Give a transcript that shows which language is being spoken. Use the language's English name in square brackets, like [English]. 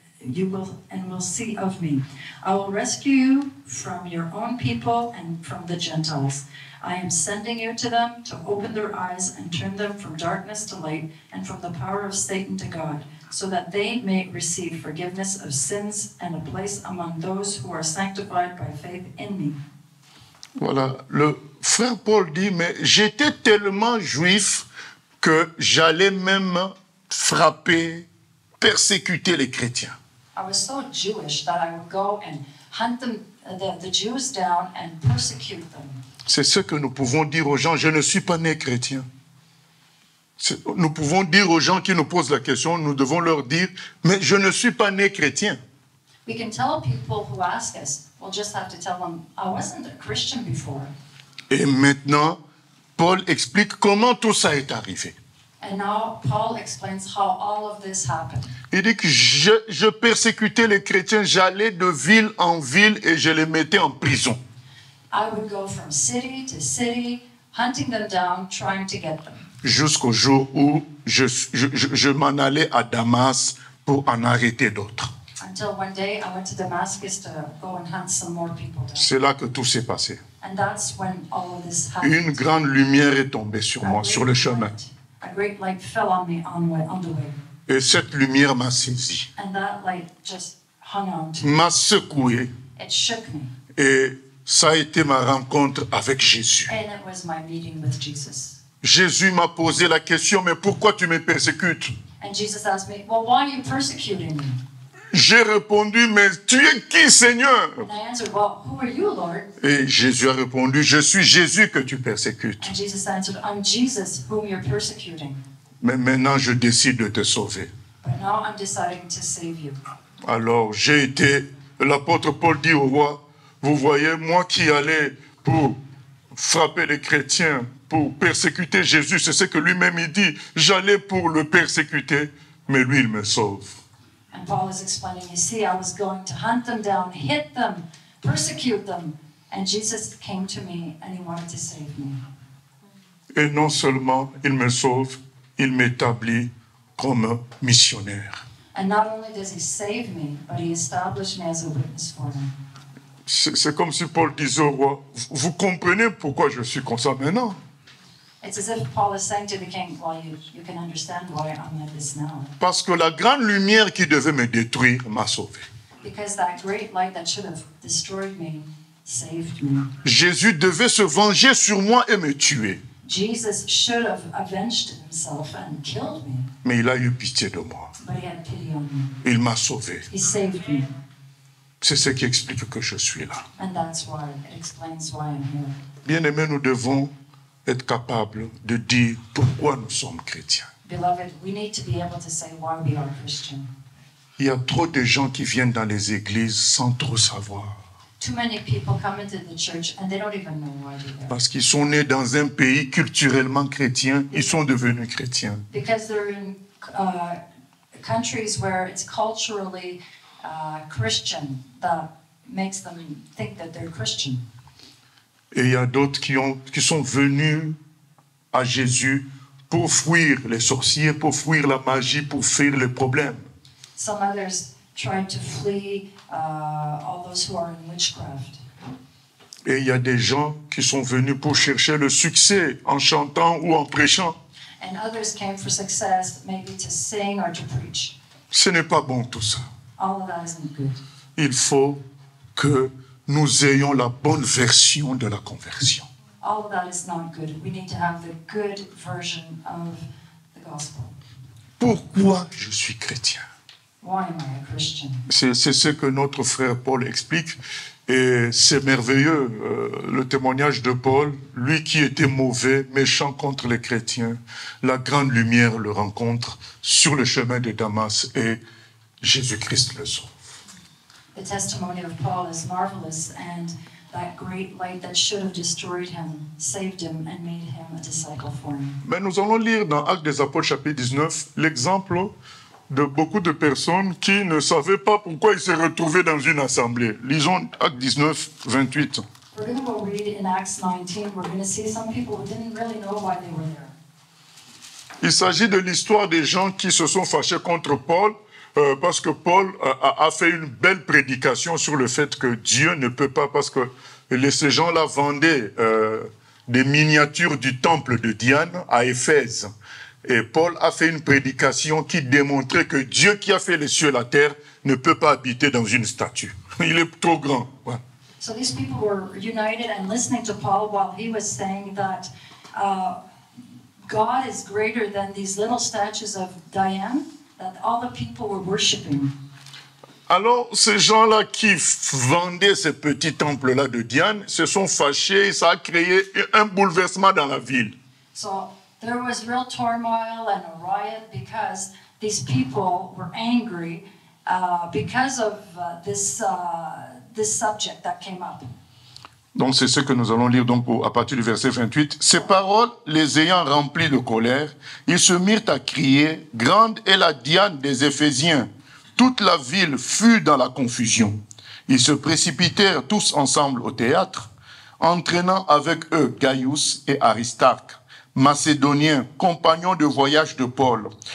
[English] You will see of me. I will rescue you from your own people and from the Gentiles. I am sending you to them to open their eyes and turn them from darkness to light and from the power of Satan to God, so that they may receive forgiveness of sins and a place among those who are sanctified by faith in me. [French] Voilà, le frère Paul dit, mais j'étais tellement juif que j'allais même frapper, persécuter les chrétiens. [English] I was so Jewish that I would go and hunt them, the Jews down and persecute them. [French] C'est ce que nous pouvons dire aux gens, je ne suis pas né chrétien. Nous pouvons dire aux gens qui nous posent la question, nous devons leur dire, mais je ne suis pas né chrétien. [English] We can tell people who ask us, we'll just have to tell them, I wasn't a Christian before. [French] Et maintenant, Paul explique comment tout ça est arrivé. [English] And now Paul explains how all of this happened. [French] Il dit que je persécutais les chrétiens, j'allais de ville en ville et je les mettais en prison. [English] I would go from city to city, hunting them down, trying to get them. [French] Jusqu'au jour où je m'en allais à Damas pour en arrêter d'autres. [English] Until one day I went to Damascus to go and hunt some more people down. [French] C'est là que tout s'est passé. [English] And that's when all of this happened. [French] Une grande lumière est tombée sur moi, sur le chemin. [English] A great light fell on me on the way. [French] Et cette lumière m'a saisi, [English] And that light just hung on to me. [French] m'a secoué. [English] It shook me. [French] Et ça a été ma rencontre avec Jésus. [English] And it was my meeting with Jesus. [French] Jésus m'a posé la question, mais pourquoi tu me persécutes? [English] And Jesus asked me, well, why are you persecuting me? [French] J'ai répondu, mais tu es qui, Seigneur? [English] And I answered, well, who are you, Lord? [French] Et Jésus a répondu, je suis Jésus que tu persécutes. [English] And Jesus answered, I'm Jesus whom you're persecuting. [French] Mais maintenant, je décide de te sauver. [English] But now I'm deciding to save you. [French] Alors, j'ai été, l'apôtre Paul dit au roi, vous voyez, moi qui allais pour frapper les chrétiens, pour persécuter Jésus, c'est ce que lui-même il dit, j'allais pour le persécuter, mais lui, il me sauve. [English] And Paul is explaining, you see, I was going to hunt them down, hit them, persecute them. And Jesus came to me and he wanted to save me. [French] Et non seulement il me sauve, il m'établit comme missionnaire. [English] And not only does he save me, but he established me as a witness for him. [French] C'est comme si Paul disait au roi, vous comprenez pourquoi je suis comme ça maintenant? [English] It's as if Paul is saying to the king, well, you can understand why I'm like this now. [French] Parce que la grande lumière qui devait me détruire m'a sauvé. [English] Because that great light that should have destroyed me saved me. [French] Jésus devait se venger sur moi et me tuer. [English] Jesus should have avenged himself and killed me. [French] Mais il a eu pitié de moi. [English] But he had pity on me. [French] Il m'a sauvé. [English] He saved me. [French] C'est ce qui explique que je suis là. [English] And that's why it explains why I'm here. [French] Bien-aimés, nous devons être capables de dire pourquoi nous sommes chrétiens. [English] Beloved, we need to be able to say why we are Christian. [French] Il y a trop de gens qui viennent dans les églises sans trop savoir. [English] Too many people come into the church and they don't even know why they're there. [French] Parce qu'ils sont nés dans un pays culturellement chrétien, ils sont devenus chrétiens. [English] Because they're in countries where it's culturally Christian that makes them think that they're Christian. [French] Et il y a d'autres qui sont venus à Jésus pour fuir les sorciers, pour fuir la magie, pour fuir les problèmes. [English] Some others tried to flee all those who are in witchcraft. [French] Et il y a des gens qui sont venus pour chercher le succès en chantant ou en prêchant. [English] And others came for success, maybe to sing or to preach. [French] Ce n'est pas bon tout ça. [English] All of that isn't good. [French] Il faut que nous ayons la bonne version de la conversion. [English] All of that is not good. We need to have the good version of the gospel. [French] Pourquoi je suis chrétien? [English] Why am I a Christian? [French] C'est ce que notre frère Paul explique. Et c'est merveilleux, le témoignage de Paul, lui qui était mauvais, méchant contre les chrétiens, la grande lumière le rencontre sur le chemin de Damas et Jésus-Christ le sauve. [English] The testimony of Paul is marvelous, and that great light that should have destroyed him saved him and made him a disciple for him. [French] Mais nous allons lire dans Actes des Apôtres chapitre 19 l'exemple de beaucoup de personnes qui ne savaient pas pourquoi ils se retrouvaient dans une assemblée. Lisons Actes 19, 28. [English] We're going to go read in Acts 19. We're going to see some people who didn't really know why they were there. [French] Il s'agit de l'histoire des gens qui se sont fâchés contre Paul parce que Paul a fait une belle prédication sur le fait que Dieu ne peut pas, parce que ces gens-là vendaient des miniatures du temple de Diane à Éphèse. Et Paul a fait une prédication qui démontrait que Dieu qui a fait les cieux et la terre ne peut pas habiter dans une statue. Il est trop grand. Ouais. [English] So these people were united and listening to Paul while he was saying that God is greater than these little statues of Diane that all the people were worshiping. [French] Alors, ces gens-là qui vendaient ces petits temples-là de Diane se sont fâchés et ça a créé un bouleversement dans la ville. [English] So there was real turmoil and a riot because these people were angry because of this subject that came up. [French] Donc c'est ce que nous allons lire donc à partir du verset 28. Ces paroles, les ayant remplis de colère, ils se mirent à crier, grande est la Diane des Éphésiens. Toute la ville fut dans la confusion. Ils se précipitèrent tous ensemble au théâtre, entraînant avec eux Gaius et Aristarque, Macédoniens, compagnons de voyage de Paul.